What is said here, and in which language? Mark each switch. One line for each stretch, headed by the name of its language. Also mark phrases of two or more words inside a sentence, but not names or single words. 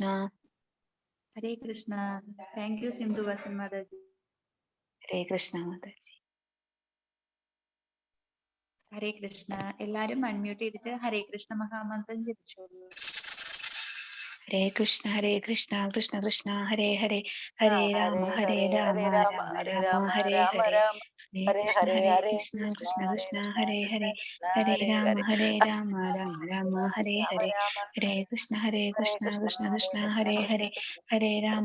Malayalam: ഹരേ കൃഷ്ണ.
English: thank you
Malayalam: സിന്ധുവാസൻ മാതാജി. ഹരേ കൃഷ്ണ മാതാജി. ഹരേ കൃഷ്ണ. എല്ലാരും അൺമ്യൂട്ട് ചെയ്തിട്ട് ഹരേ കൃഷ്ണ മഹാമന്ത്രം ജപിച്ചോളൂ. ഹരേ കൃഷ്ണ കൃഷ്ണ കൃഷ്ണ ഹരേ ഹരേ ഹരേ രാമ രാമ രാമ ഹരേ ഹരേ. ഹരേ കൃഷ്ണ കൃഷ്ണ കൃഷ്ണ ഹരേ ഹരേ ഹരേ രാമ രാമ രാമ ഹരേ ഹരേ. ഹരേ കൃഷ്ണ കൃഷ്ണ കൃഷ്ണ ഹരേ ഹരേ ഹരേ രാമ